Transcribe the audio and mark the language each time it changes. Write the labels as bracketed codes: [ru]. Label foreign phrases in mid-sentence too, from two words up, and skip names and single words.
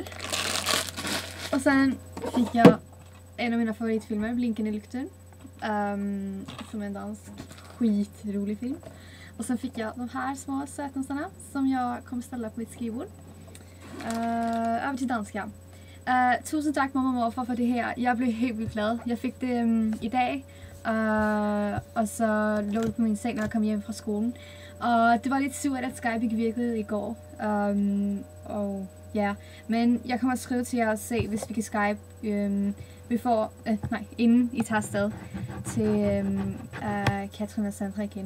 [sv] Och sen fick jag en av mina favoritfilmer, Blinken i lykten. Som en dansk skitrolig film. Och sen fick jag de här små sötnosarna som jag kommer ställa på mitt skrivbord. Över till danska. [da] Tusind tak mamma og morfar for det her. Jeg blev helt vildt glad. Jeg fik det i dag. Og så lå det på min seng, når jeg kom hjem fra skolen. Og det var lidt surt, at Skype ikke virkede i går. Og ja, men jeg kommer at skrive til jer og se, hvis vi kan Skype inden I tager afsted til Katrin og Sandra igen.